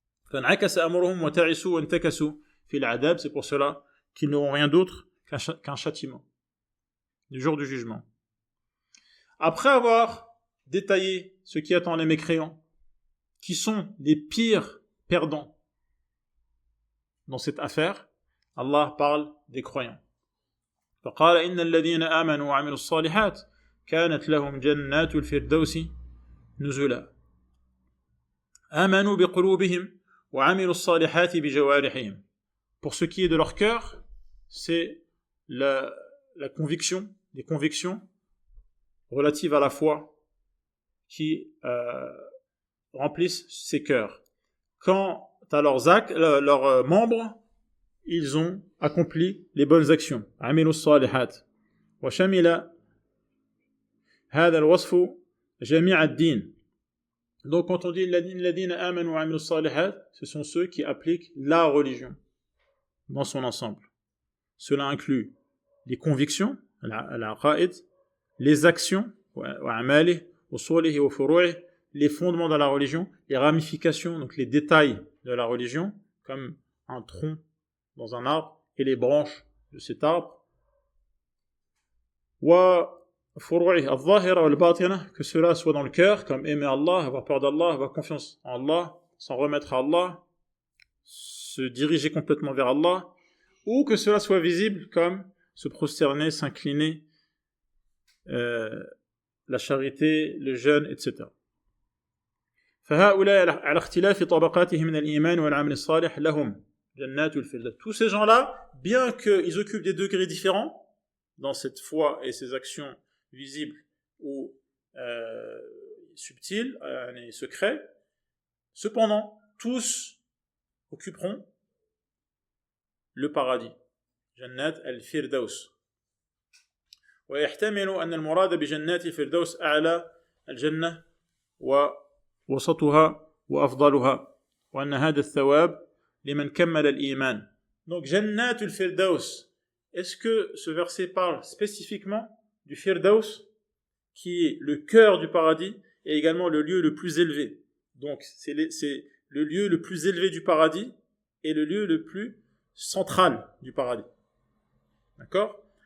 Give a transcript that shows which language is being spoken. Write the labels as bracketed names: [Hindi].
[French] C'est pour cela qu'ils n'auront rien d'autre qu'un châtiment du jour du jugement. Après avoir détaillé ce qui attend les mécréants, qui sont les pires perdants dans cette affaire, Allah parle des croyants. [Arabic] فقال إن الذين آمنوا وعملوا الصالحات كانت لهم جنات الفردوس نزلا آمنوا بقلوبهم وعملوا الصالحات بجوارحهم. [French] Pour ce qui est de leur cœur, c'est la conviction, les convictions relatives à la foi qui remplissent ces cœurs. Quant à leurs membres, ils ont accompli les bonnes actions. [Arabic] عملوا الصالحات وشمل هذا الوصف جميع الدين. [French] Donc quand on dit [Arabic] الذين آمنوا وعملوا الصالحات, [French] ce sont ceux qui appliquent la religion dans son ensemble. Cela inclut les convictions, العقائد, les actions, [Arabic] وأعماله وصوله وفروعه, [French] les fondements de la religion, les ramifications, donc les détails de la religion, comme un tronc dans un arbre et les branches de cet arbre. [Arabic] وفروعه الظاهرة والباطنة, [French] que cela soit dans le cœur, comme aimer Allah, avoir peur d'Allah, avoir confiance en Allah, s'en remettre à Allah, se diriger complètement vers Allah, ou que cela soit visible comme se prosterner, s'incliner, la charité, le jeûne, etc. [Arabic] فهؤلاء على اختلاف طبقاتهم من الإيمان والعمل الصالح لهم جنات الفردوس. [French] Tous ces gens-là, bien qu'ils occupent des degrés différents dans cette foi et ces actions visibles ou subtiles et secrets, cependant, tous occuperont le paradis. [Arabic] جنات الفردوس. ويحتمل أن المراد بجنات الفردوس أعلى الجنة ووسطها وأفضلها وأن هذا الثواب لمن كمل الإيمان. [French] Donc [Arabic] جنات الفردوس, [French] est-ce que ce verset parle spécifiquement du Firdaus qui est le cœur du paradis et également le lieu le plus élevé? Donc c'est le lieu le plus élevé du paradis et le lieu le plus central du paradis. D'accord?